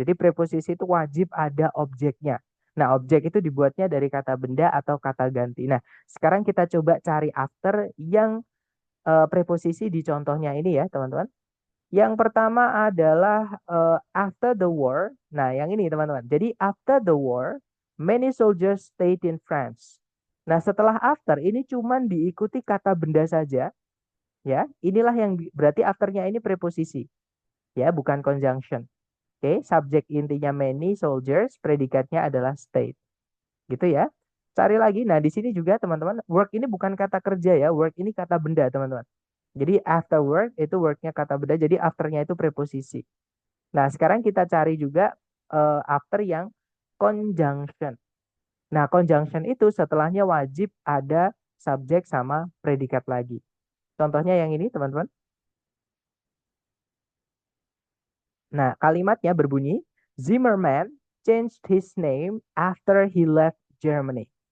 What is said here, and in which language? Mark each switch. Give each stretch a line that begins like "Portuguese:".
Indonesian: Jadi preposisi itu wajib ada objeknya. Nah, objek itu dibuatnya dari kata benda atau kata ganti. Nah, sekarang kita coba cari after yang preposisi di contohnya ini ya, teman-teman. Yang pertama adalah
English: after the war.
Indonesian: Nah, yang ini teman-teman. Jadi
English: after the war, many soldiers stayed in France.
Indonesian: Nah, setelah after ini cuman diikuti kata benda saja, ya. Inilah yang berarti afternya ini preposisi, ya, bukan conjunction. Oke, subjek intinya many soldiers, predikatnya adalah stayed. Gitu ya. Cari lagi. Nah, di sini juga teman-teman, work ini bukan kata kerja ya, work ini kata benda, teman-teman. Jadi
English: after work
Indonesian: itu worknya kata benda, jadi afternya itu preposisi. Nah, sekarang kita cari juga after yang conjunction. Nah, conjunction itu setelahnya wajib ada subjek sama predikat lagi. Contohnya yang ini, teman-teman. Nah, kalimatnya berbunyi,
English: Zimmerman changed his name after he left Germany.